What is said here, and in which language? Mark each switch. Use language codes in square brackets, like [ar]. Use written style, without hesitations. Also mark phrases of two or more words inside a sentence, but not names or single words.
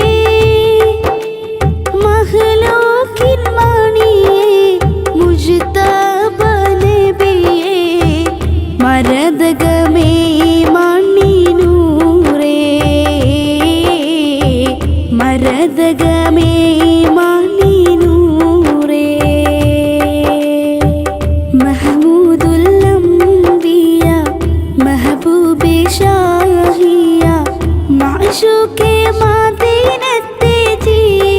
[ml] മഖ്ലൂഖിൻ മണിയേ മുജ്തബ നബിയേ മരദകമേ മണ്ണിനൂരേ മരദകമേ മണ്ണിനൂരേ [ur] محمود الانبیا محبوبِ شاہیہ معشوقِ [ml] मदीनത്തെ ജീവേ